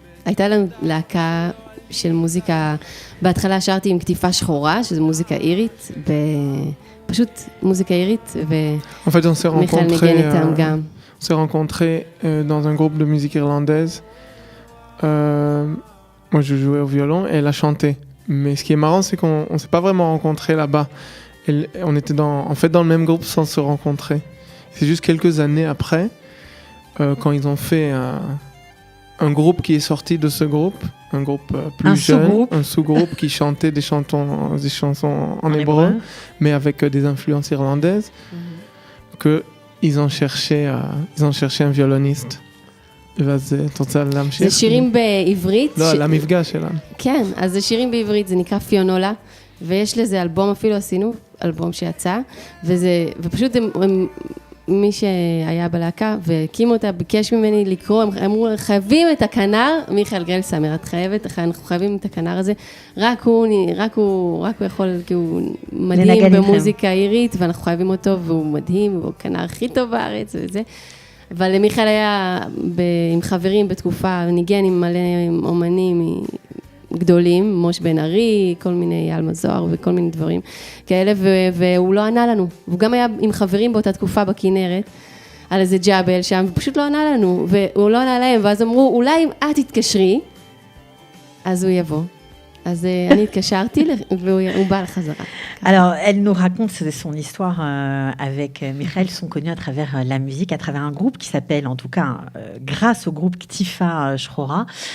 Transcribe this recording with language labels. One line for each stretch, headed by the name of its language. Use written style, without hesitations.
Hebrew: הייתה לנו להקה של מוזיקה, בהתחלה שרתי עם כתיפה שחורה, שזו מוזיקה אירית, פשוט מוזיקה עירית,
French: En fait, on s'est
Hebrew: ומיכאל
French: rencontrés,
Hebrew: ניגן איתם גם.
French: on s'est rencontrés dans un groupe de musique irlandaise. Moi, je jouais au violon et elle a chanté. Mais ce qui est marrant, c'est qu'on ne s'est pas vraiment rencontrés là-bas. On était en fait dans le même groupe sans se rencontrer. C'est juste quelques années après, quand ils ont fait un groupe qui est sorti de ce groupe, un groupe plus jeune, un sous-groupe qui chantait des chansons en hébreu, mais avec des influences irlandaises, qu'ils ont cherché un violoniste.
Hebrew: ואז את רוצה להמשיך? זה שירים בעברית. לא, למפגש שלנו. כן, אז זה שירים בעברית, זה נקרא פיונולה, ויש לזה אלבום, אפילו עשינו אלבום שיצא, ופשוט מי שהיה בלהקה והקים אותה, ביקש ממני לקרוא, הם אמרו, חייבים את הכנר, מיכאל גרלסמר, אנחנו חייבים את הכנר הזה, רק הוא יכול, כי הוא מדהים במוזיקה עירית, ואנחנו חייבים אותו, והוא מדהים, והוא הכנר הכי טוב בארץ וזה. אבל מיכאל היה עם חברים בתקופה, ניגן עם מלא אומנים גדולים, מוש בן ארי, כל מיני אלמה זוהר וכל מיני דברים כאלה, והוא לא ענה לנו. והוא גם היה עם חברים באותה תקופה בכנרת, על איזה ג'אבל שם, ופשוט לא ענה לנו, והוא לא ענה להם, ואז אמרו, אולי אם את תתקשרי, אז הוא יבוא. אז אני התקשרתי והוא בא לחזרה.
French: Alors, elle nous raconte son histoire avec Michael, sont connus à travers la musique, à travers un groupe qui s'appelle, en tout cas, grâce au groupe Ktifa Shrora.